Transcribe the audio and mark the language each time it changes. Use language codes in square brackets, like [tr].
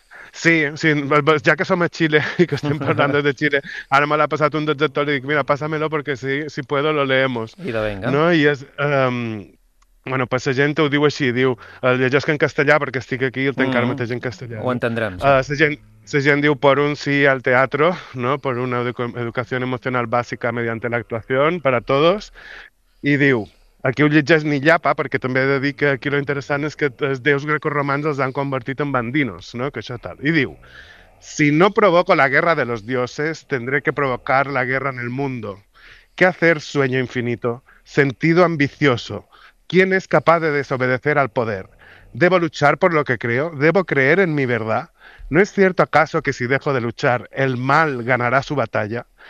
[ca] Sí, ja que som a Xile i que estem parlant de Xile, ara me l'ha passat un dels actors i dic, mira, [es] pásamelo [ca] perquè [es] si puedo lo leemos. [ca] I de venga. No? I és, bueno, per la gent ho diu així, diu, el llegesc en castellà perquè estic aquí i el tenc ara mateix en castellà. Ho entendrem. La sí. La gent diu, [es] por un sí al teatro, no? Por una educació emocional bàsica mediante la actuació, [ca] per a tots. I diu, aquí ho llegeix ni llapa, perquè també he de dir que aquí lo interessant és que els déus grecoromans els han convertit en bandinos, no? Que això tal. I diu, [es] si no provoco la guerra de los dioses, tendré que provocar la guerra en el mundo. ¿Qué hacer, sueño infinito? Sentido ambicioso. ¿Quién es capaz de desobedecer al poder? ¿Debo luchar por lo que creo? ¿Debo creer en mi verdad? ¿No es cierto acaso que si dejo de luchar, el mal ganará su batalla?